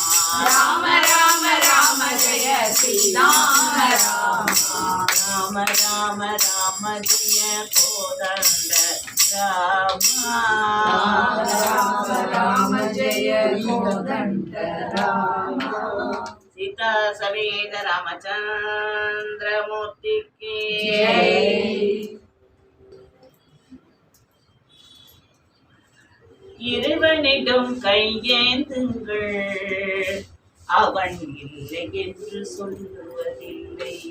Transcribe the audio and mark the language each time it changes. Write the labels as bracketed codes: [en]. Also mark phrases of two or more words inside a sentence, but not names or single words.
[sa] राम राम राम जय श्री राम रामा. राम राम राम जय कोदंड रामा. राम राम जय कोदंड रामा. [ta] सीता சவேத ராமச்சந்திரமூர்த்திக்கு இறைவனிடம் கையேந்துங்கள், அவன் இல்லை என்று சொல்லுவதில்லை.